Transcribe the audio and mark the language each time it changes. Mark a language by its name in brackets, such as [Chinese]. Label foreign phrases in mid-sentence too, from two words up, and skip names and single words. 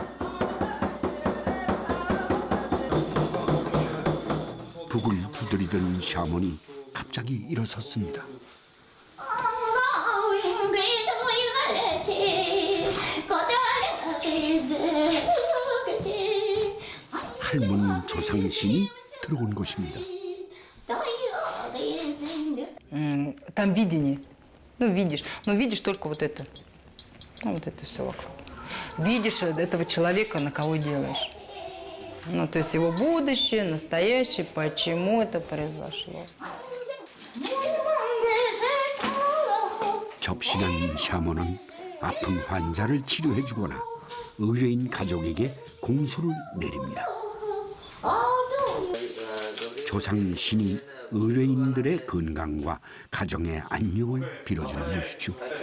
[Korean] 북을 두드리던 샤먼이 갑자기 일어섰습니다. 할머니 조상신이 들어온 것입니다. [Russian] Там видение. Ну, видишь. Но видишь только вот это. Ну, вот это все вокруг. Видишь этого человека, на кого делаешь. Ну, то есть его будущее, настоящее, почему это произошло. [Korean] 접신한 샤먼은 아픈 환자를 치료해주거나 의뢰인 가족에게 공수를 내립니다. 조상신이 의뢰인들의 건강과 가정의 안녕을 빌어주는 것이죠.